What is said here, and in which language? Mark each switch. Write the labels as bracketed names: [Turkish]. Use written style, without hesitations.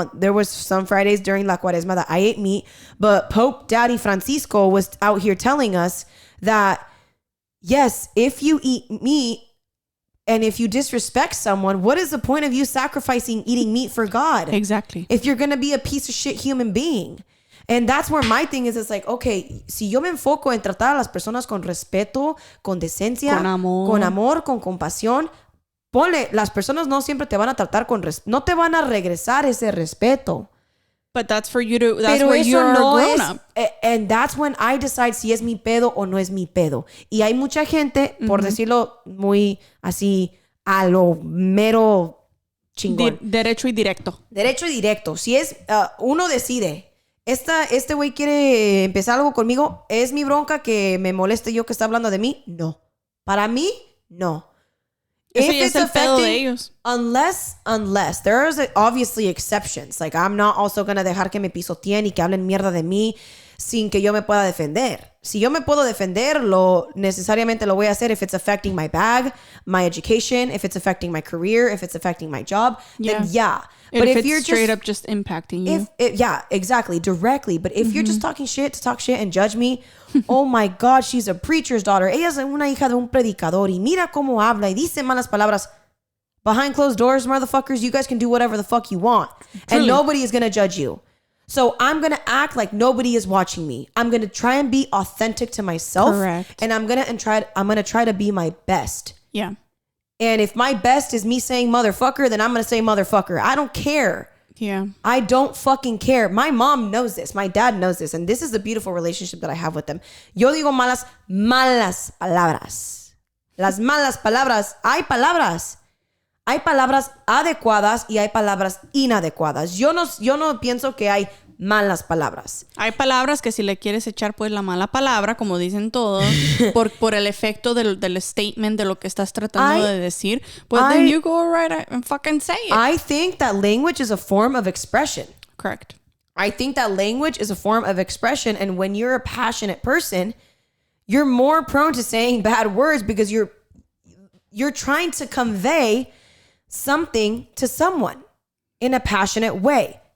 [English] There was some Fridays during La Cuaresma that I ate meat, but Pope Daddy Francisco was out here telling us that, yes, if you eat meat and if you disrespect someone, what is the point of you eating meat for God? Exactly. If you're going to be a piece of shit human being. And that's where my thing is. It's like, okay, [Spanish] si yo me enfoco en tratar a las personas con respeto, con decencia, con amor, con compasión, ponle, las personas no siempre te van a tratar no te van a regresar ese respeto. [English] But that's for you to, that's where you're a grown up. And that's when I decide [Spanish] si es mi pedo o no es mi pedo. Y hay mucha gente, por decirlo muy así, a lo mero chingón. Derecho y directo. Derecho y directo. Si es, uno decide, este güey quiere empezar algo conmigo, ¿es mi bronca que me moleste yo que está hablando de mí? No. Para mí, no. [English] If it's affecting, unless there is obviously exceptions. Like, I'm not also gonna [Spanish] dejar que me pisoteen y que hablen mierda de mí. sin que yo me pueda defender. Si yo me puedo defender, necesariamente lo voy a hacer [English] if it's affecting my bag, my education, if it's affecting my career, if it's affecting my job, then yeah. But if you're straight up just impacting you. Yeah, exactly, directly. But if you're just talking shit to talk shit and judge me, oh my God, she's a preacher's daughter. [Spanish] Ella es una hija de un predicador y mira cómo habla y dice malas palabras. [English] Behind closed doors, motherfuckers, you guys can do whatever the fuck you want. Truly. And nobody is going to judge you. So I'm going to act like nobody is watching me. I'm going to try and be authentic to myself. Correct. And I'm going to try to be my best. Yeah. And if my best is me saying motherfucker, then I'm going to say motherfucker. I don't care. Yeah. I don't fucking care. My mom knows this. My dad knows this. And this is the beautiful relationship that I have with them. [Spanish] Yo digo malas palabras. Las malas palabras. Hay palabras. Hay palabras adecuadas y hay palabras inadecuadas. Yo no pienso que hay malas palabras. Hay palabras que si le quieres echar pues la mala palabra, como dicen todos, por el efecto del statement de lo que estás tratando de decir, pues [English] then you go right and fucking say it. I think that language is a form of expression. Correct. I think that language is a form of expression, and when you're a passionate person, you're more prone to saying bad words because you're trying to convey something to someone in a passionate way.